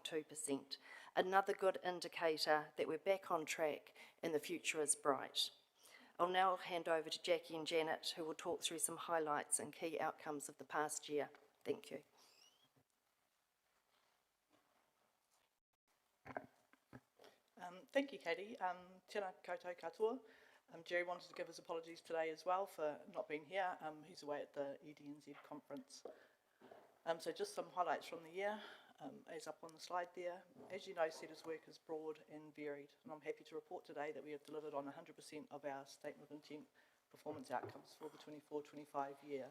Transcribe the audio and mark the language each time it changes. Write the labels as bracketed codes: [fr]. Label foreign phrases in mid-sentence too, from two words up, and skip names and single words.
[en] Another good indicator that we're back on track and the future is bright. I'll now hand over to Jackie and Janet, who will talk through some highlights and key outcomes of the past year. Thank you. Thank you, Katie. [mi] Tēnā koutou katoa. [en] Jerry wanted to give his apologies today as well for not being here. He's away at the EDNZ conference. So just some highlights from the year, as up on the slide there. As you know, CEDA's work is broad and varied, and I'm happy to report today that we have delivered on 100% of our statement of intent performance outcomes for the 24-25 year.